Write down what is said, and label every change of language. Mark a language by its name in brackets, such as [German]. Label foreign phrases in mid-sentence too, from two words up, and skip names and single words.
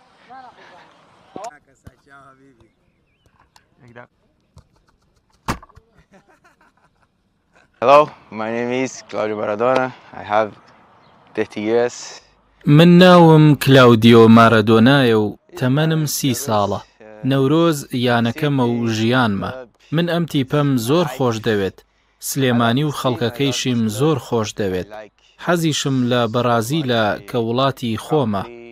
[English] Hello, my name is Claudio Maradona. I have 30 years. [Central Kurdish] من ناوم کلاودیۆ مارەدۆنایە و تەمەنم 30 ساڵە. نەورۆز یانەکەمە و ژیانمە. من ئەم تیپەم زۆر خۆش دەوێت. سلێمانی و خەڵکەکەیشیم زۆر خۆش دەوێت. حەزیشم لە بەرازیلە کە وڵاتی خۆمە.